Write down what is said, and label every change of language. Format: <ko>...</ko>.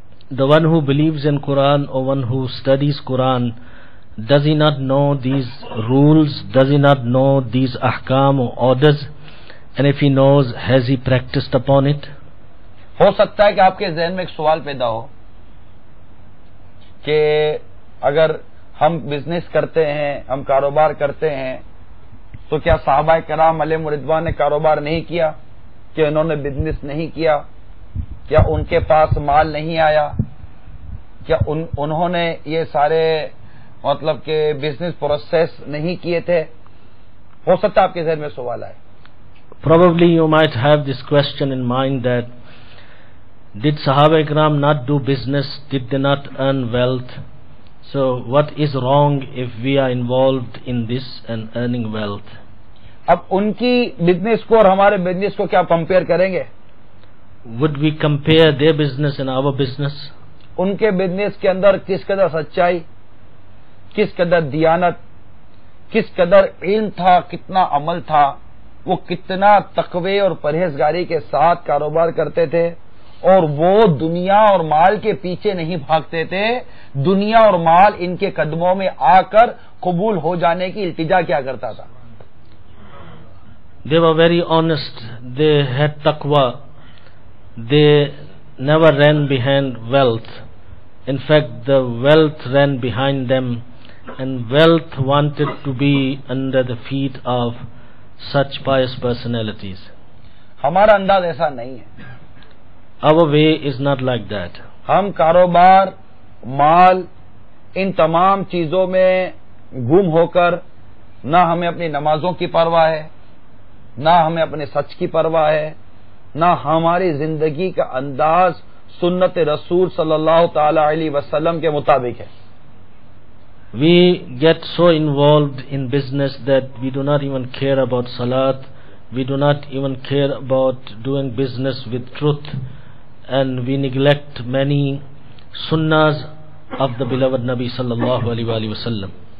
<en>The one who believes in Quran or one who studies Quran, does he not know these rules? Does he not know these ahkam or orders? And if he knows, has he practiced upon it?</en> <ur>ہو سکتا ہے کہ آپ کے ذہن میں ایک سوال پیدا ہو کہ اگر ہم بزنس کرتے ہیں، ہم کاروبار کرتے ہیں، تو کیا صحابہ کرام علیہم رضوان نے کاروبار نہیں کیا؟ کہ انہوں نے بزنس نہیں کیا؟ کیا ان کے پاس مال نہیں آیا؟ کیا انہوں نے یہ سارے مطلب کہ بزنس پروسیس نہیں کیے تھے؟ ہو سکتا ہے آپ کے ذہن میں سوال آئے.</ur> <en>Probably you might have this question in mind that, did Sahaba Ikram not do business? Did they not earn wealth? So what is wrong if we are involved in this and earning wealth?</en> <ur>اب ان کی business کو اور ہمارے business کو کیا compare کریں گے؟</ur> <en>Would we compare their business and our business?</en> <ur>ان کے بزنس کے اندر کس قدر سچائی، کس قدر دیانت، کس قدر علم تھا، کتنا عمل تھا، وہ کتنا تقوی اور پرہیزگاری کے ساتھ کاروبار کرتے تھے، اور وہ دنیا اور مال کے پیچھے نہیں بھاگتے تھے، دنیا اور مال ان کے قدموں میں آ کر قبول ہو جانے کی التجا کیا کرتا تھا.</ur> <en>They were very honest. They had taqwa. They never ran behind wealth. In fact, the wealth ran behind them, and wealth wanted to be under the feet of such pious personalities.</en> <ur>ہمارا انداز ایسا نہیں ہے.</ur> <en>Our way is not like that.</en> <ur>ہم کاروبار، مال، ان تمام چیزوں میں گم ہو کر نہ ہمیں اپنی نمازوں کی پرواہ ہے، نہ ہمیں اپنے سچ کی پرواہ ہے، نہ ہماری زندگی کا انداز سنت رسول صلی اللہ تعالی علیہ وسلم کے مطابق ہے.</ur> <en>We get so involved in business that we do not even care about salat, we do not even care about doing business with truth, and we neglect many sunnahs of the beloved Nabi sallallahu alaihi wasallam.</en>